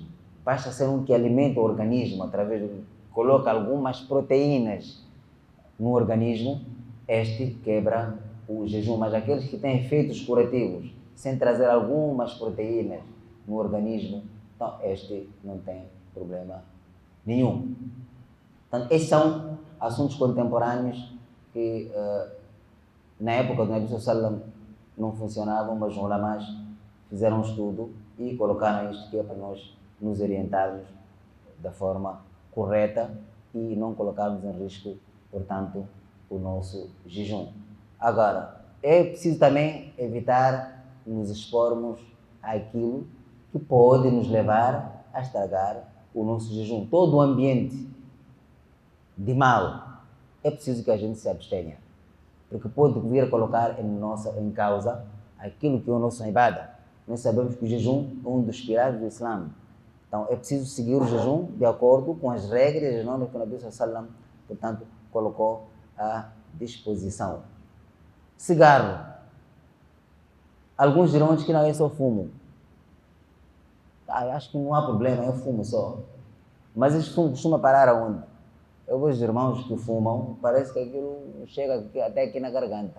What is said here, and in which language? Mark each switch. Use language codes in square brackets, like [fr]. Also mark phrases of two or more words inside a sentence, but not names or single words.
[pt] Basta ser um que alimenta o organismo através de coloca algumas proteínas no organismo, este quebra o jejum. Mas aqueles que têm efeitos curativos, sem trazer algumas proteínas no organismo, então este não tem problema nenhum. Então, esses são assuntos contemporâneos que na época do Nabi [ar] صلى الله عليه وسلم [pt] não funcionavam, mas os ulamás fizeram um estudo e colocaram isto que é para nós nos orientarmos da forma correta e não colocarmos em risco, portanto, o nosso jejum. Agora, é preciso também evitar nos expormos àquilo que pode nos levar a estragar o nosso jejum. Todo o ambiente de mal é preciso que a gente se abstenha, porque pode vir a colocar em causa aquilo que é o nosso ibada. Nós sabemos que o jejum é um dos pilares do Islã. Então, é preciso seguir o jejum de acordo com as regras e as normas que o Nabi [ar] صلى الله عليه وسلم, [pt] portanto, colocou à disposição. Cigarro. Alguns dirão que não é só fumo. Eu acho que não há problema, eu fumo só. Mas esse fumo costuma parar aonde? Eu vejo irmãos que fumam, parece que aquilo chega até aqui na garganta.